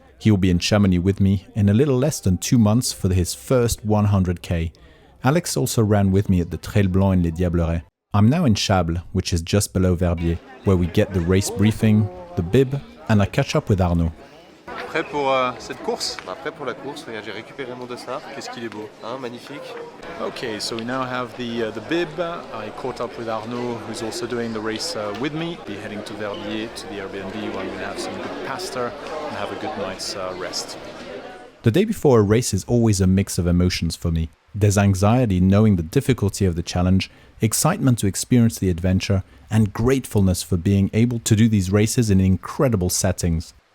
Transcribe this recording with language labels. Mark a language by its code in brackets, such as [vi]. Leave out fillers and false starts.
[en] He will be in Chamonix with me in a little less than 2 months for his first 100k. Alex also ran with me at the Trail Blanc in Les Diablerets. I'm now in Chables, which is just below Verbier, where we get the race briefing, the bib, and I catch up with Arnaud. [fr] Prêt pour cette course? Prêt pour la course, regarde, j'ai récupéré mon dossard. Qu'est-ce qu'il est beau, hein, magnifique. [en] Okay, so we now have the bib. I caught up with Arnaud, who's also doing the race with me. Be heading to Verbier, to the Airbnb, where I'm going to have some good pasta and have a good night's rest. The day before a race is always a mix of emotions for me. There's anxiety knowing the difficulty of the challenge, excitement to experience the adventure, and gratefulness for being able to do these races in incredible settings.